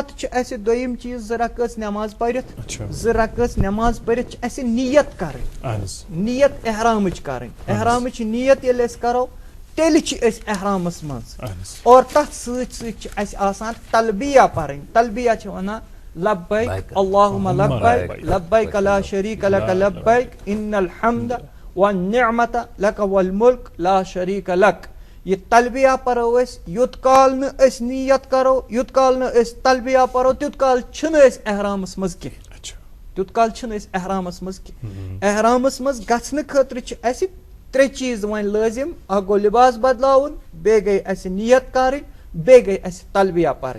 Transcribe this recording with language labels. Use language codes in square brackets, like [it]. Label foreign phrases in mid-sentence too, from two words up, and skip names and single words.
[ks] چھُ اسہِ دوٚیِم چیٖز 2 رکٲژ نٮ۪ماز پٔرِتھ 2 رکٲژ نٮ۪ماز پٔرِتھ چھِ اسہِ نیت کرٕنۍ نیت احرامٕچ کرٕنۍ احرامٕچ نیت ییٚلہِ أسۍ کرو تیٚلہِ چھِ أسۍ احرامس منٛز اور تتھ سۭتۍ سۭتۍ چھِ اسہِ آسان تلبیہ پرٕنۍ تلبیہ چھِ ونان [ar] لبیک اللہم لبیک لبیک لا شریک لک لبیک ان الحمد والنعمت لک والملک لا شریک لک [ks] یہ تلبیہ پرو أسۍ یوٚت کال نہٕ أسۍ نیت کرو یوٚت کال نہٕ أسۍ تلبیہ پرو تیوٗت کال چھِنہٕ أسۍ احرامس منٛز کینٛہہ تیوٗت کال چھِنہٕ أسۍ احرامس منٛز کینٛہہ احرامس منٛز گژھنہٕ خٲطرٕ چھِ اسہِ 3 چیٖز وۄنۍ لٲزم اکھ گوٚو لباس بدلاوُن بیٚیہِ گٔے اسہِ نیت کرٕنۍ بیٚیہِ گٔے اسہِ تلبیہ پرٕنۍ